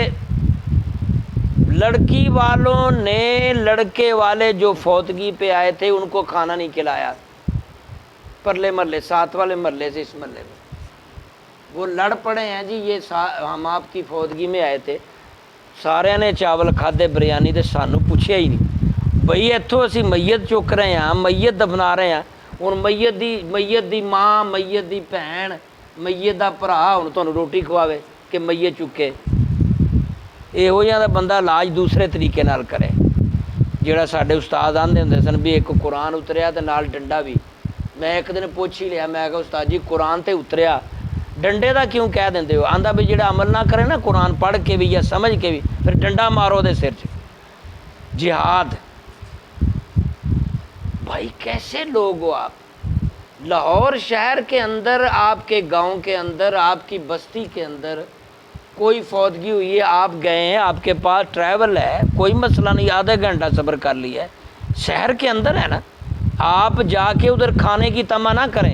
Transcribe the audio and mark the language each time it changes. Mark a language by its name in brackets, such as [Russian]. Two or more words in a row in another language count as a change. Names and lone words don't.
[Urdu] لڑکی والوں نے لڑکے والے جو فوتگی پہ آئے تھے ان کو کھانا نہیں کھلایا، پرلے محلے، ساتھ والے محلے سے اس محلے میں وہ لڑ پڑے ہیں جی، یہ ہم آپ کی فوتگی میں آئے تھے، [Punjabi] سارے نے چاول کھادے، [Urdu] بریانی، [Punjabi] تے سانو پوچھیا ہی نہیں۔ بھئی اتھوں اسی میت چک رہے ہیں، میت دفنا رہے ہیں، اور میت دی ماں، میت دی بھین، میت دا بھرا ہن تانوں روٹی کھواوے کہ میت چکے۔ ਇਹੋ ਜਿਹਾ ਦਾ ਬੰਦਾ ਇਲਾਜ ਦੂਸਰੇ ਤਰੀਕੇ ਨਾਲ ਕਰੇ। ਜਿਹੜਾ ਸਾਡੇ ਉਸਤਾਦ ਆਂਦੇ ਹੁੰਦੇ ਸਨ ਵੀ ਇੱਕ ਕੁਰਾਨ ਉਤਰਿਆ ਤੇ ਨਾਲ ਡੰਡਾ ਵੀ। ਮੈਂ ਇੱਕ ਦਿਨ ਪੁੱਛ ਹੀ ਲਿਆ, ਮੈਂ ਕਿਹਾ ਉਸਤਾਦ ਜੀ ਕੁਰਾਨ ਤੇ ਉਤਰਿਆ, ਡੰਡੇ ਦਾ ਕਿਉਂ ਕਹਿ ਦਿੰਦੇ ਹੋ? ਆਂਦਾ ਵੀ ਜਿਹੜਾ ਅਮਲ ਨਾ ਕਰੇ ਨਾ ਕੁਰਾਨ ਪੜ੍ਹ ਕੇ ਵੀ ਜਾਂ ਸਮਝ ਕੇ ਵੀ, ਫਿਰ ਡੰਡਾ ਮਾਰੋ ਉਹਦੇ ਸਿਰ 'ਚ। [Urdu] جہاد۔ بھائی کیسے لوگ ہو آپ؟ لاہور شہر کے اندر، آپ کے گاؤں کے اندر، آپ کی بستی کے اندر کوئی فوتگی ہوئی ہے، آپ گئے ہیں، آپ کے پاس ٹریول ہے، کوئی مسئلہ نہیں، آدھا گھنٹہ صبر کر لیا ہے، شہر کے اندر ہے نا، آپ جا کے ادھر کھانے کی تما نہ کریں۔